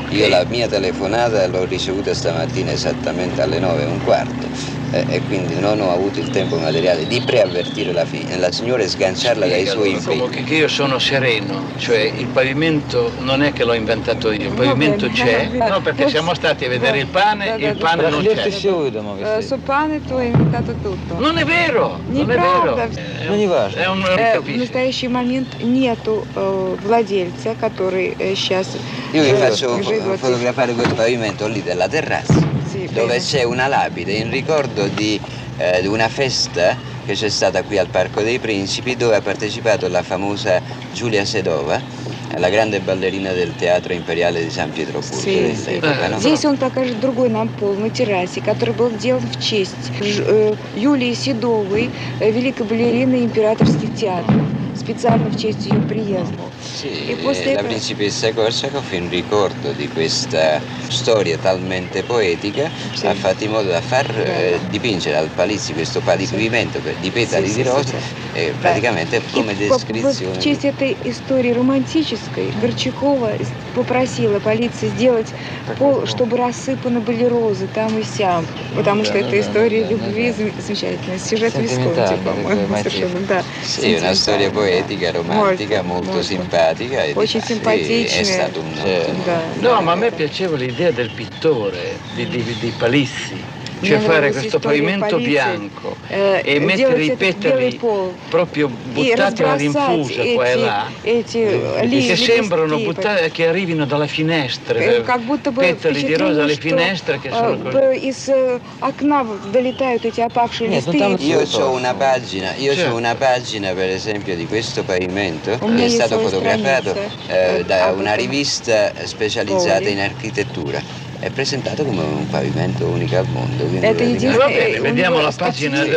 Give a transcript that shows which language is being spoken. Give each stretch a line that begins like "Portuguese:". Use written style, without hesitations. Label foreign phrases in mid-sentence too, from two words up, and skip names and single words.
Italian: Io la mia telefonata l'ho ricevuta stamattina esattamente alle 9:15 e quindi non ho avuto il tempo materiale di preavvertire la signora e sganciarla dai suoi impegni. Comunque che io sono sereno, cioè il pavimento non è che l'ho inventato io, il pavimento c'è, no, perché siamo stati a vedere il pane e il pane non c'è. Su pane tu hai inventato tutto. Non è vero, non è vero. È un
Russian: В настоящий момент нету владельца, который сейчас
Italian: Io vi faccio
Russian: живет.
Italian: fotografare quel pavimento lì della terrazza, Sì, dove bene. c'è una lapide in ricordo di una festa che c'è stata qui al Parco dei Principi, dove ha partecipato la famosa Giulia Sedova, la grande ballerina del Teatro Imperiale di San Pietroburgo dell'epoca, no?
Russian: Здесь он покажет другой нам пол на террасе, который был сделан в честь Юлии Седовой, великой балерины императорских театров, специально в честь ее приезда.
Italian: Sì, E questo la principessa Korsakov, in ricordo di questa storia talmente poetica, Sì. ha fatto in modo da far dipingere al Palizzi questo pavimento di petali di rose, praticamente come
Russian: И вот в
Italian: descrizione.
Russian: честь этой истории романтической Горчакова попросила полиции сделать пол, чтобы рассыпаны были розы там и сям, потому что это история любви замечательная, сюжет Висконти, по-моему, совершенно, да.
Italian: Sì, una storia poetica, romantica, molto simpatica e
Russian: Очень
Italian: difatti
Russian: симпатичная.
Italian: è stato un
Russian: Да.
Italian: No, ma a me piaceva l'idea del pittore, di Palizzi, cioè
Russian: Мне
Italian: fare
Russian: нравилась
Italian: questo
Russian: история
Italian: pavimento
Russian: полиции,
Italian: bianco e mettere
Russian: делать
Italian: i
Russian: этот белый
Italian: petali
Russian: пол
Italian: proprio
Russian: и
Italian: buttati alla
Russian: разбросать
Italian: rinfusa qua e là,
Russian: эти
Italian: che sembrano
Russian: лепестки,
Italian: che arrivino dalle finestre,
Russian: как будто бы
Italian: petali di rosa alle
Russian: впечатление,
Italian: finestre che sono così.
Russian: из окна долетают эти опавшие листы.
Italian: Io ho una pagina, Certo. per esempio di questo pavimento
Russian: У меня
Italian: che è
Russian: есть
Italian: stato
Russian: своя
Italian: fotografato
Russian: страница.
Italian: da
Russian: об
Italian: una
Russian: этом.
Italian: rivista specializzata Poi. in architettura. È presentato come un pavimento unico al mondo. Quindi
Russian: Это
Italian: praticamente-
Russian: единственное.
Italian: Va bene, vediamo la pagina Sì,